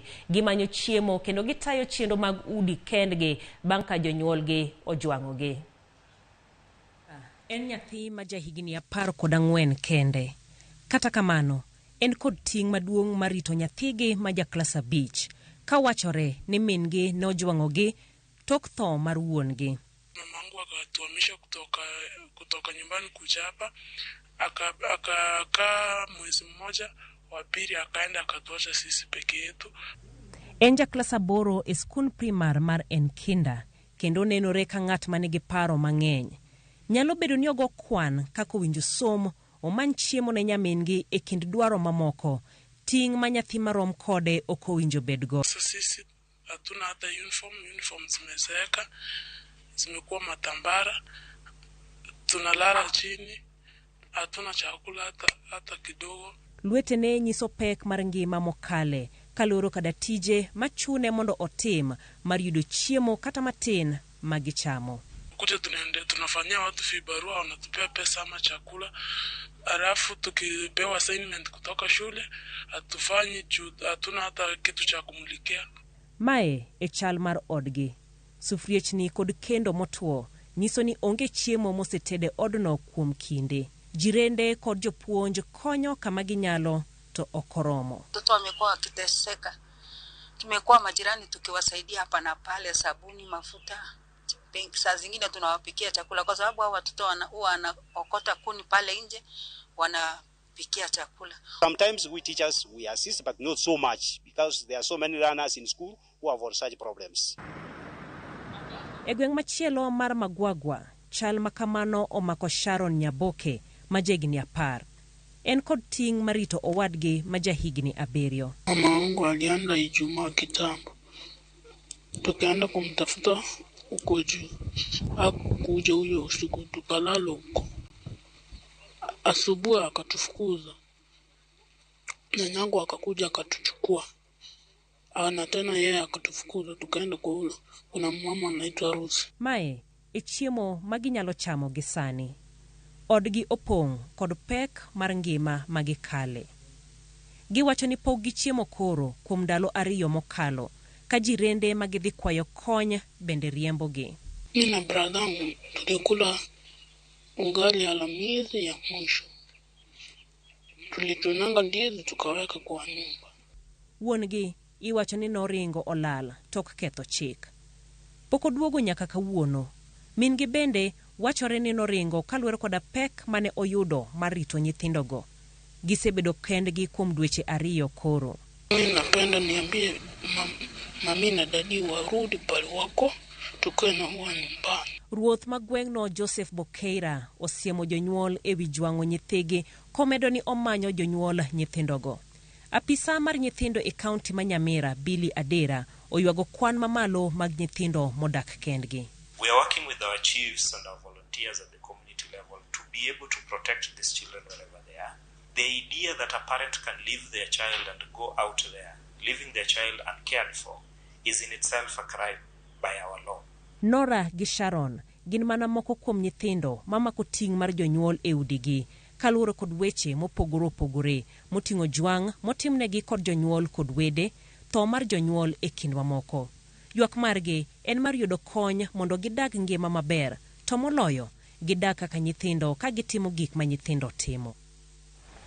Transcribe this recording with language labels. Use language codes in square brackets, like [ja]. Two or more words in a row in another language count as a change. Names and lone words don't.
[luo] Gimanyo chiemo kendo gitayo chenro mag udi kendgi bang' ka jonyuolgi ojwang'ogi. En nyathi ma jahigni 14 kende. Kata kamano, en kod ting' maduong' marito nyathigi ma jaklas 5, ka wachore ni min-gi nojwang'ogi tok tho mar wuon-gi. [sw] Mamangu akatuhamisha kutoka nyumbani kuja hapa, akakaa mwezi mmoja, wa pili akaenda akatuacha sisi peke yetu. [luo] En jaklas 8 e skul primar mar Enkinda, kendo nenore ka ng'at manigi paro mang'eny. Nyalo bedo ni ogo kwan kako winjo somo, omany chiemo ne nyamin-gi e kind dwaro mamoko. Ting' ma nyathi marom kode ok owinjo bedgo. [sw] Sisi hatuna hata uniform zimezeeka, zimekuwa matambara, tunalala chini, hatuna chakula hata kidogo. [luo] Lwetene nyiso pek mar ngima mokale, kaloro kada tije machune mondo otim mar yudo chiemo kata matin magichamo. [sw] Kuja tunafanyia watu vibarua, wanatupea pesa ama chakula, alafu tukipewa assignment kutoka shule hatufanyi, hatuna hata kitu cha kumulikia. [luo] Mae e chal mar odgi. Sufriechni kod kendo motuo nyiso ni onge chiemo mosetede odno kuom kinde. Jirende kod jopuonj konyo kama ginyalo to okoromo. [sw] Watoto wamekuwa wakiteseka. Tumekuwa majirani tukiwasaidia hapa na pale, sabuni, mafuta. Saa zingine tunawapikia chakula kwa sababu hao watoto wanaokota kuni pale nje, wanapikia chakula. [en] Sometimes we teachers we assist, but not so much because there are so many learners in school who have such problems. [luo] Egweng machielo mar Magwagwa, chal makamano omako Sharon Nyaboke majegni 10. En kod ting' marito owadgi majahigni 7. [sw] Mama wangu alienda Ijumaa kitambo, tukaenda kumtafuta uko juu. Hakuja huyo usiku, tukalala huko. Asubuhi akatufukuza. Nyanyangu akakuja akatuchukua. Na tena yeye akatufukuza, tukaenda kwa kuna mama anaitwa Rusi. [luo] Mae e chiemo maginyalo chamo gisani. Odgi opong' kod pek mar ngima magikale. Giwacho ni pog chiemo koro kuom ndalo 2 mokalo, ka jirende magidhi kwayo kony bende riembogi. [sw] Mimi na bradangu tulikula ugali Alhamisi ya mwisho. Tulitunanga ndizi tukaweka kwa nyumba. [luo] Wuon-gi iwacho ni noringo olal tok ketho chik. Poko duogo nyaka kawuono. Min-gi bende wachore ni noringo kaluwore koda pek mane oyudo marito nyithindogo. Gisebedo kendgi kuom dweche 2 koro. [sw] Mimi napenda niambie mami na dadi warudi pale wako, tukae na wao nyumbani. [luo] Ruoth magweng'no Joseph Bokeira osiemo jonyuol ewi jwang'o nyithigi komedo ni omanyo jonyuol nyithindogo. Apisa mar nyithindo e kaunti ma Nyamira Billy Adera oywago kwan mamalo mag nyithindo modak kendgi. [en] We are working with our chiefs and our volunteers at the community level to be able to protect these children wherever they are. The idea that a parent can leave their child and go out there, leaving their child uncared for, is in itself a crime by our law. [luo] Nora gi Sharon gin mana moko kuom nyithindo mamako ting' mar jonyuol e udigi, kaluwore kod weche mopogore opogore moting'o jwang' motimnegi kod jonyuol kod wede, tho mar jonyuol e kind mamoko. Ywak margi en mar yudo kony mondo gidag ngima maber, to moloyo gidag kaka nyithindo ka gitimo gik ma nyithindo timo.